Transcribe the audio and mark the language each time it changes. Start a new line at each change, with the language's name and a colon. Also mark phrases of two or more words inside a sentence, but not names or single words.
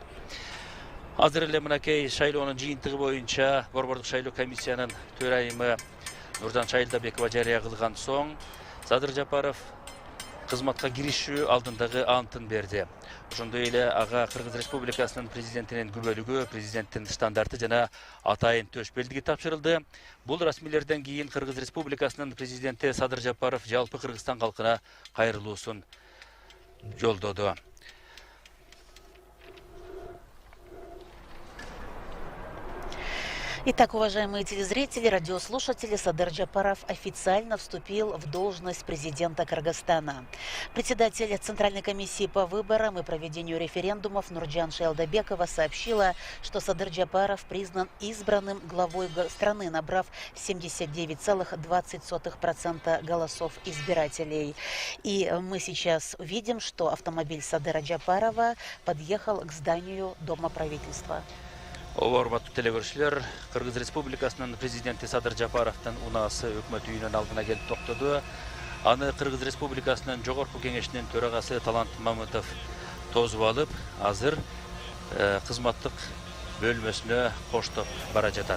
Kyrgyz: Азыр эле мынакей шайлоонун жыйынтыгы боюнча Борбордук шайлоо комиссиянын төрайымы Нурдан Шайылдабекова жарыя кылган соң Садыр Жапаров кызматка киришүү алдындагы антын берди. Ошондой эле ага Кыргыз Республикасынын президентинин күбөлүгү, президенттин стандарты жана атайын төш белдиги тапшырылды. Бул расмийлерден кийин Кыргыз Республикасынын президенти Садыр Жапаров жалпы Кыргызстан калкына кайрылуусун жолдоду.
Russian: Итак, уважаемые телезрители, радиослушатели, Садыр Жапаров официально вступил в должность президента Кыргызстана. Председатель Центральной комиссии по выборам и проведению референдумов Нурджан Шайылдабекова сообщила, что Садыр Жапаров признан избранным главой страны, набрав 79,20% голосов избирателей. И мы сейчас видим, что автомобиль Садыра Жапарова подъехал к зданию Дома правительства.
Kyrgyz: Урматтуу телегөрүүчүлөр, Кыргыз Республикасынын президенти Садыр Жапаровдун унаасы өкмөт үйүнүн алдына келип токтоду. Аны Кыргыз Республикасынын жогорку кеңешинин төрагасы Талант Мамытов тосуп алып, азыр кызматтык бөлмөсүнө коштоп бара жатат.